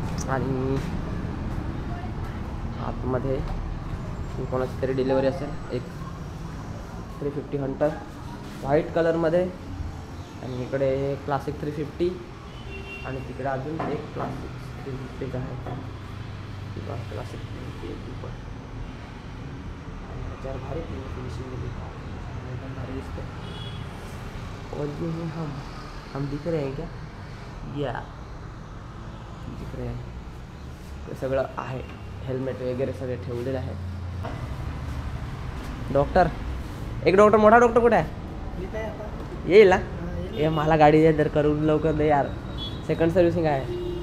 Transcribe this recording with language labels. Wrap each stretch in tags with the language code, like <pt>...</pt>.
<mr>आणि आतमध्ये कोणाची तरी डिलिव्हरी असेल. एक 350 हंटर व्हाईट कलरमध्ये आणि इकडे क्लासिक 350 आणि तिकडे अजून एक क्लासिक 350 आहे. क्लासिक 350 याच्यावर भारी फिनिशिंग एकदम भारी दिसते.</mr> <hi>और ये हम दिख रहे हैं क्या?</hi> <mr>या तिकडे ते सगळं आहे, हेल्मेट वगैरे सगळे ठेवलेलं आहे. डॉक्टर, एक डॉक्टर, मोठा डॉक्टर कुठे आहे? येईल ना? ये मला गाडी दे तर करून लवकर दे यार, सेकंड सर्व्हिसिंग आहे.</mr>